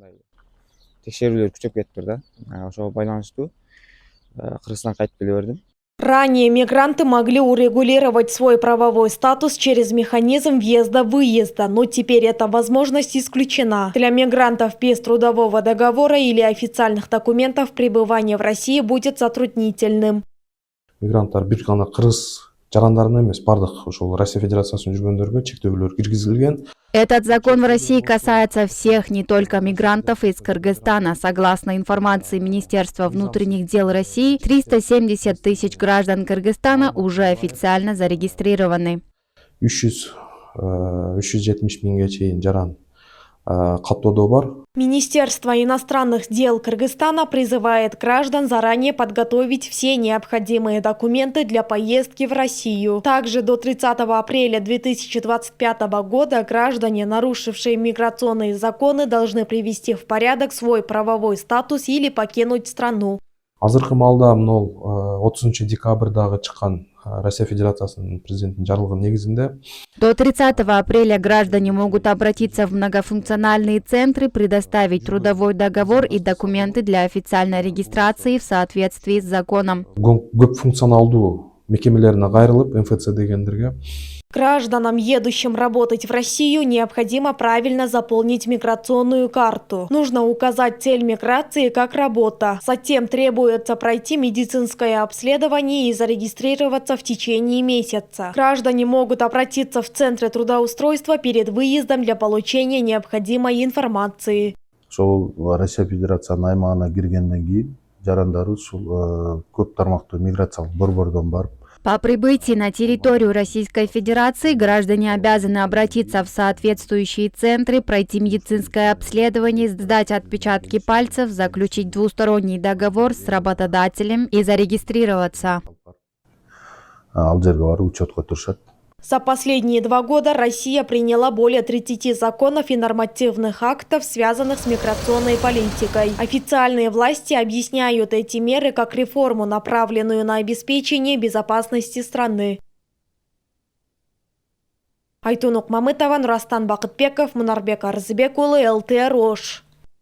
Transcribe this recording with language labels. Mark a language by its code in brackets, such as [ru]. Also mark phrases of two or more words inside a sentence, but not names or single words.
[ru] Ранее мигранты могли урегулировать свой правовой статус через механизм въезда-выезда, но теперь эта возможность исключена. Для мигрантов без трудового договора или официальных документов пребывание в России будет затруднительным. [ky] Мигранттар бир гана кыргыз жарандарына эмес, бардык ошол Россия Федерациясына жүргөндөргө чектөөлөр киргизилген. [ru] Этот закон в России касается всех, не только мигрантов из Кыргызстана. Согласно информации Министерства внутренних дел России, 370 тысяч граждан Кыргызстана уже официально зарегистрированы. [ky] 370 миңге чейин жаран каттоодо бар. [ru] Министерство иностранных дел Кыргызстана призывает граждан заранее подготовить все необходимые документы для поездки в Россию. Также до 30 апреля 2025 года граждане, нарушившие миграционные законы, должны привести в порядок свой правовой статус или покинуть страну. [ky] Азыркы маалда мынол 30 декабрдагы чыккан Россия Федерациясынын президентинин жарлыгы негизинде [ru] до 30 апреля граждане могут обратиться в многофункциональные центры, предоставить трудовой договор и документы для официальной регистрации в соответствии с законом. [ky] Көп функционалдуу мекемелерине кайрылып, МФЦ дегендерге. [ru] Гражданам, едущим работать в Россию, необходимо правильно заполнить миграционную карту. Нужно указать цель миграции как работа. Затем требуется пройти медицинское обследование и зарегистрироваться в течение месяца. Граждане могут обратиться в центры трудоустройства перед выездом для получения необходимой информации. [ky] Россия Федерациясынын аймагына киргенден кийин жарандары ушул көп тармактуу миграциялык борбордон барып. [ru] По прибытии на территорию Российской Федерации граждане обязаны обратиться в соответствующие центры, пройти медицинское обследование, сдать отпечатки пальцев, заключить двусторонний договор с работодателем и зарегистрироваться. За последние 2 года Россия приняла более 30 законов и нормативных актов, связанных с миграционной политикой. Официальные власти объясняют эти меры как реформу, направленную на обеспечение безопасности страны. Айтунук Мамытова, Нурастан Бакытбеков, Мунарбек Арзыбек улы, ЛТ Рош.